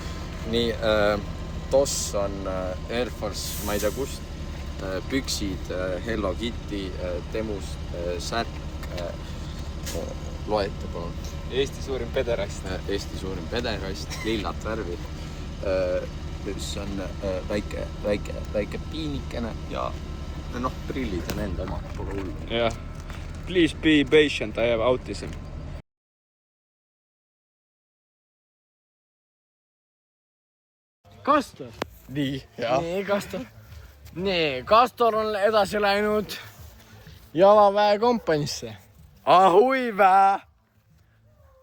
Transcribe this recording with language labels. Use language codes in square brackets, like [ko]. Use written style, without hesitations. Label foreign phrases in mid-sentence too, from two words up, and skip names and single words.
[et] Nii, toss on Air Force, ma ei tea kust, püksid, Hello Kitty, Temust, särk, loete palun. Eesti suurim pederast. Eesti suurim pederast, lillat värvi, mis on väike piinikene ja noh, prillid on enda omad, pole hullu. Jah. [en] Please be patient, I have autism. [et] Kastor. Nii, jah. Nii, Kastor. Nii, Kastor on edasi läinud jalaväe kompanisse. Ahui vä!